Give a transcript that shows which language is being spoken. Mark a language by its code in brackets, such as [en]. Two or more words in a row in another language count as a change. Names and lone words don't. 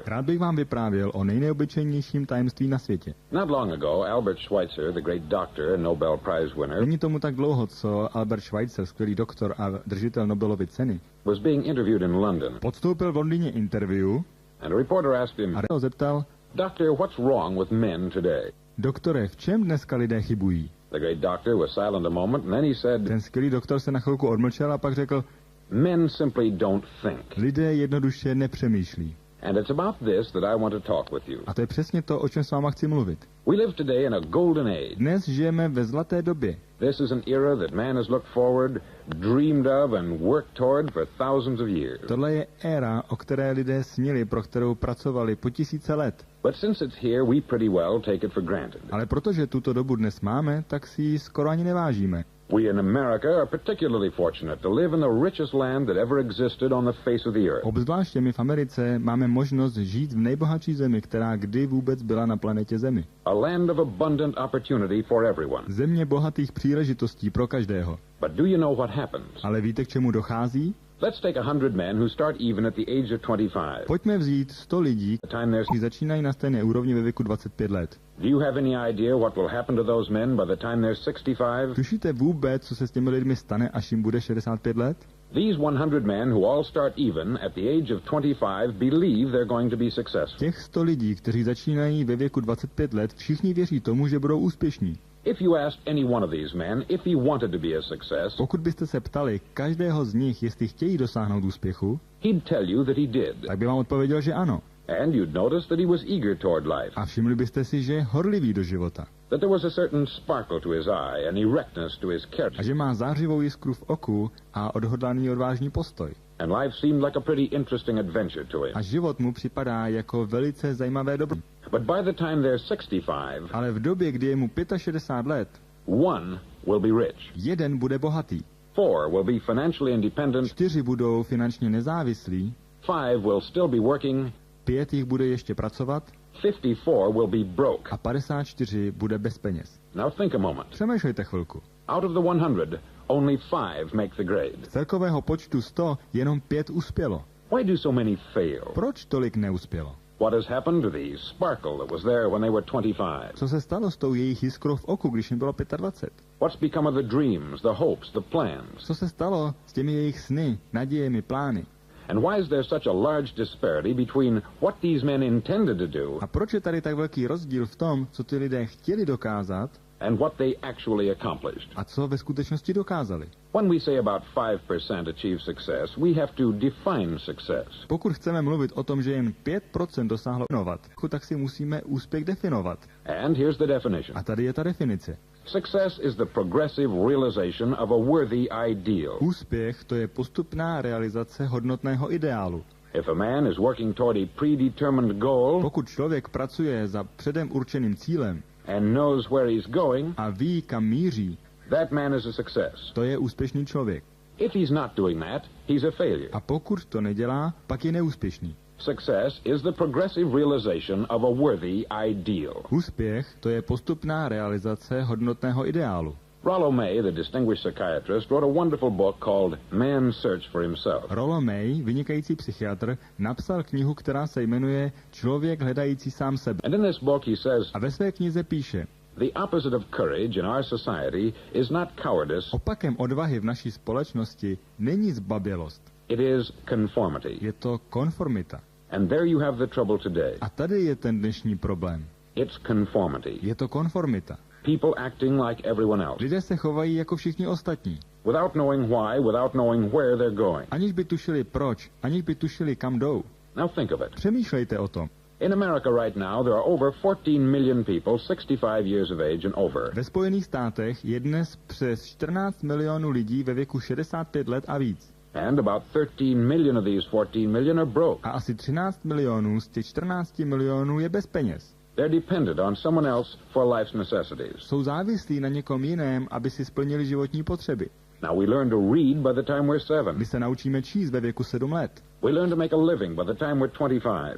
[cs] Rád bych vám vyprávěl o nejneobyčejnějším tajemství na světě. [en] Not long ago, Albert Schweitzer, the great doctor and Nobel Prize winner, [cs] Není tomu tak dlouho, co Albert Schweitzer, skvělý doktor a držitel Nobelovy ceny, [en] was being interviewed in London. [cs] podstoupil v Londýně interview [en] And a reporter asked him, [cs] a ho zeptal, [en] Doctor, what's wrong with men today? [cs] doktore, v čem dneska lidé chybují? [en] The great doctor was silent a moment, and then he said, [cs] Ten skvělý doktor se na chvilku odmlčel a pak řekl, [en] men simply don't think. [cs] lidé jednoduše nepřemýšlí. [en] And it's about this that I want to talk with you. [cs] A to je přesně to, o čem s váma chci mluvit. [en] We live today in a golden age. [cs] Dnes žijeme ve zlaté době. [en] This is an era that man has looked forward, dreamed of, and worked toward for thousands of years. [cs] Tohle je éra, o které lidé snili, pro kterou pracovali po tisíce let. [en] But since it's here, we pretty well take it for granted. [cs] Ale protože tuto dobu dnes máme, tak si ji skoro ani nevážíme. [en] We in America are particularly fortunate to live in the richest land that ever existed on the face of the earth. [cs] Obzvláště my v Americe máme možnost žít v nejbohatší zemi, která kdy vůbec byla na planetě Zemi. [en] A land of abundant opportunity for everyone. [cs] Země bohatých příležitostí pro každého. [en] But do you know what happens? [cs] Ale víte, k čemu dochází? [en] Let's take 100 men who start even at the age of 25. [cs] Pojďme vzít 100 lidí, [en] The time they're... [cs] kteří začínají na stejné úrovni ve věku 25 let. [en] Do you have any idea what will happen to those men by the time they're 65? [cs] Tušíte vůbec, co se s těmi lidmi stane, až jim bude 65 let? [en] These 100 men who all start even at the age of 25 believe they're going to be successful. [cs] Těch 100 lidí, kteří začínají ve věku 25 let, všichni věří tomu, že budou úspěšní. [en] If you asked any one of these men if he wanted to be a success, [cs] Pokud byste se ptali každého z nich, jestli chtějí dosáhnout úspěchu, [en] he'd tell you that he did. [cs] tak by vám odpověděl, že ano. [en] And you'd notice that he was eager toward life, [cs] A všimli byste si, že je horlivý do života. [en] that there was a certain sparkle to his eye, an erectness to his [cs] A [en] character, [cs] že má zářivou jiskru v oku a odhodlaný odvážný postoj. [en] and life seemed like a pretty interesting adventure to him. [cs] A život mu připadá jako velice zajímavé dobro. [en] But by the time they're 65, [cs] Ale v době, kdy je mu 65 let, [en] one will be rich, [cs] jeden bude bohatý, [en] 4 will be financially independent, [cs] 4 budou finančně nezávislí, [en] 5 will still be working, [cs] 5 jich bude ještě pracovat [en] 54 will be broke. [cs] a 54 bude bez peněz. [en] Now think a moment. [cs] Přemýšlejte chvilku. [en] Out of the 100, only 5 make the grade. [cs] Z celkového počtu 100 jenom 5 uspělo. [en] Why do so many fail? [cs] Proč tolik neuspělo? [en] What has happened to the sparkle that was there when they were 25? [cs] Co se stalo s tou jejich jiskrou v oku, když jim bylo 25? [en] What's become of the dreams, the hopes, the plans? [cs] Co se stalo s těmi jejich sny, nadějemi, plány? [en] And why is there such a large disparity between what these men intended to do [cs] A proč je tady tak velký rozdíl v tom, co ty lidé chtěli dokázat [en] and what they actually accomplished? [cs] a co ve skutečnosti dokázali? [en] When we say about 5% achieve success, we have to define success. [cs] Pokud chceme mluvit o tom, že jen 5% dosáhlo inovat, tak si musíme úspěch definovat. [en] And here's the definition. [cs] A tady je ta definice. [en] Success is the progressive realization of a worthy ideal. [cs] Úspěch to je postupná realizace hodnotného ideálu. [en] If a man is working toward a predetermined goal [cs] Pokud člověk pracuje za předem určeným cílem [en] and knows where he's going, [cs] a ví, kam míří, [en] that man is a success. [cs] to je úspěšný člověk. [en] If he's not doing that, he's a failure. [cs] A pokud to nedělá, pak je neúspěšný. [en] Success is the progressive realization of a worthy ideal. [cs] Úspěch to je postupná realizace hodnotného ideálu. [en] Rollo May, the distinguished psychiatrist, wrote a wonderful book called Man's Search for Himself. [cs] Rollo May, vynikající psychiatr, napsal knihu, která se jmenuje Člověk hledající sám sebe. [en] And in this book he says, [cs] A ve své knize píše, [en] the opposite of courage in our society is not cowardice, [cs] opakem odvahy v naší společnosti není zbabělost, [en] it is conformity. [cs] je to konformita. [en] And there you have the trouble today. [cs] A tady je ten dnešní problém. [en] It's conformity. [cs] Je to konformita. [en] people acting like everyone else. [cs] Lidé se chovají jako všichni ostatní. [en] Without knowing why, without knowing where they're going. [cs] Aniž by tušili proč, aniž by tušili kam jdou. [en] Now think of it. [cs] Přemýšlejte o tom. [en] In America right now, there are over 14 million people 65 years of age and over. [cs] Ve Spojených státech je dnes přes 14 milionů lidí ve věku 65 let a víc. [en] And about 13 million of these 14 million are broke. [cs] A asi 13 milionů z těch 14 milionů je bez peněz. [en] They're dependent on someone else for life's necessities. [cs] Jsou závislí na někom jiném, aby si splnili životní potřeby. [en] Now we learn to read by the time we're 7. [cs] My se naučíme číst ve věku 7 let. [en] We learn to make a living by the time we're 25.